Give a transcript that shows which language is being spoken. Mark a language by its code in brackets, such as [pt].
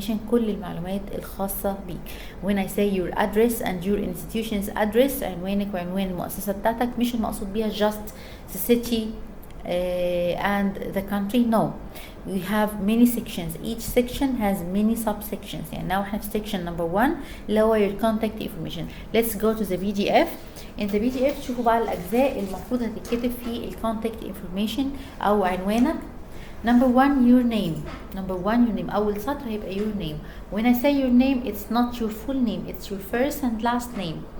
[ar] كل المعلومات الخاصة بيك. [en] When I say your address and your institution's address، [ar] عنوانك وعنوان المؤسسة بتاعتك، مش المقصود بيها [en] just the city and the country. No, we have many sections. Each section has many subsections. يعني now [ar] احنا في [en] section number 1 [ar] اللي هو [en] your contact information. Let's go to the PDF. In the PDF [ar] تشوفوا بقى الأجزاء المفروض هتتكتب في ال contact information أو عنوانك. [en] Number 1 your name. [ar] أول سطر هيبقى [en] your name. When I say your name, it's not your full name, it's your first and last name.